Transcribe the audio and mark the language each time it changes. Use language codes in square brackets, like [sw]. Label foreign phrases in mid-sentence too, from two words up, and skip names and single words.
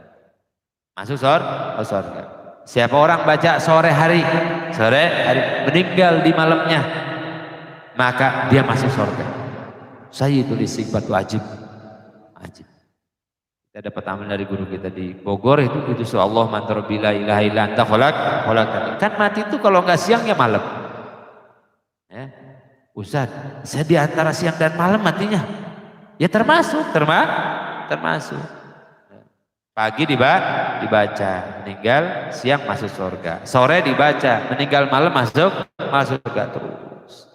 [id] Masuk surga. Siapa orang baca sore hari, meninggal di malamnya, maka dia masuk surga. [ar] سيد الاستغفار [id] itu wajib. Kita dapat amal dari guru kita di Bogor itu [ar] اللهم لا إله إلا أنت خلقتني. [id] Kan mati itu kalau nggak siang ya malam. Ya. Ustaz, saya di antara siang dan malam matinya. Ya termasuk. Pagi dibaca, meninggal siang masuk surga. Sore dibaca, meninggal malam masuk surga terus.